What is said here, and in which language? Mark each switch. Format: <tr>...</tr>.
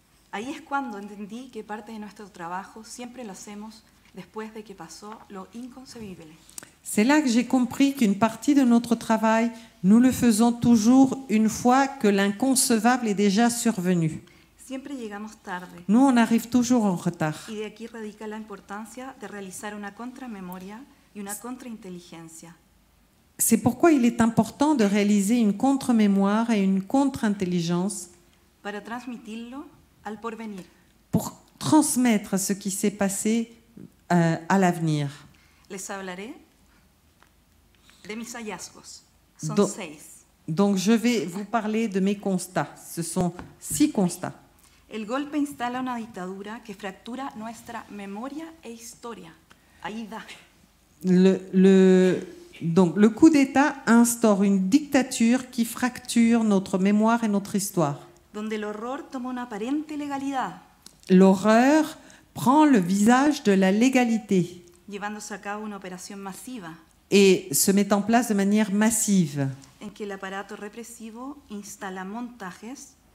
<es>Ahí es cuando entendí que parte de nuestro trabajo siempre lo hacemos después de que pasó lo inconcebible.</es> <fr>C'est là que j'ai compris qu'une partie de notre travail, nous le faisons toujours une fois que l'inconcevable est déjà survenu.</fr> <es>Siempre llegamos tarde.</es> <fr>Nous, on arrive toujours en retard.</fr> <es>Y de aquí radica la importancia de realizar una contramemoria y una contrainteligencia.</es> <fr>C'est pourquoi il est important de réaliser une contre-mémoire et une contre-intelligence</fr> <es>Para transmitirlo al porvenir.</es> <fr>pour transmettre ce qui s'est passé à l'avenir.</fr> <es>Les hablaré de mis hallazgos.</es> <fr>Son Do- 6. Donc, je vais vous parler de mes constats. Ce sont 6 constats.</fr> <es>El golpe instala una dictadura que fractura nuestra memoria e historia. Ahí da.</es> <fr>Donc, le coup d'État instaure une dictature qui fracture notre mémoire et notre histoire.</fr> <es>Donde el horror toma una aparente legalidad,</es> <fr>L'horreur prend le visage de la légalité</fr> <es>llevándose a cabo una operación masiva</es> <fr>et se met en place de manière massive.</fr> <es>en que el aparato represivo instala montajes</es>